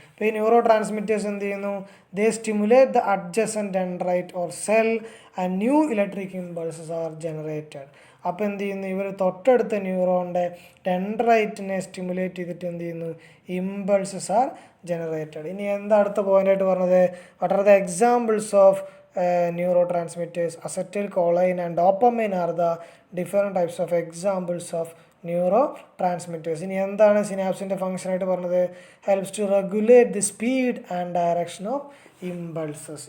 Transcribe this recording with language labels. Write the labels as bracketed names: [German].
[Malayalam] അപ്പോൾ ഈ neuro transmitters എന്ത് ചെയ്യുന്നു, [English] They stimulate the adjacent dendrite or cell and new electric impulses are generated. [Malayalam] അപ്പോൾ എന്ത് ചെയ്യുന്നു, ഇവർ തൊട്ടടുത്ത ന്യൂറോണിൻ്റെ ഡെൻഡ്രൈറ്റിനെ സ്റ്റിമുലേറ്റ് ചെയ്തിട്ട് എന്ത് ചെയ്യുന്നു, [English] Impulses are generated. [Malayalam] ഇനി എന്താ അടുത്ത പോയിൻ്റായിട്ട് പറഞ്ഞത്, [English] What are the examples of neurotransmitters. Acetylcholine and dopamine are the different types of examples of neurotransmitters. [Malayalam] ഇനി എന്താണ് സിനാപ്സിൻ്റെ ഫംഗ്ഷനായിട്ട് പറഞ്ഞത്? [English] Helps to regulate the speed and direction of impulses.